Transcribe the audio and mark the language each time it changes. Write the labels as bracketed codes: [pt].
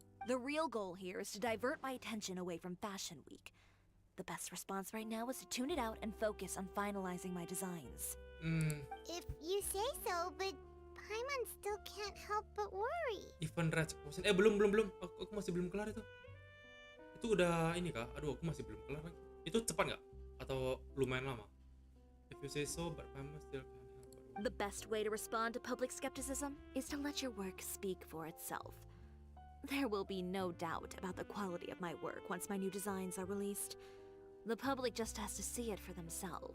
[en] The real goal here is to divert my attention away from Fashion Week. The best response right now is to tune it out and focus on finalizing my designs. If you say so, but Paimon still can't help but worry. [id] Event Red Potion. Belum. Aku masih belum kelar itu. Itu udah ini kah? Aduh, aku masih belum kelar lagi. Itu cepat nggak? Atau lumayan lama? [en] If you say so, but Paimon still can't help but worry. The best way to respond to public skepticism is to let your work speak for itself. There will be no doubt about the quality of my work once my new designs are released. The public just has to see it for themselves.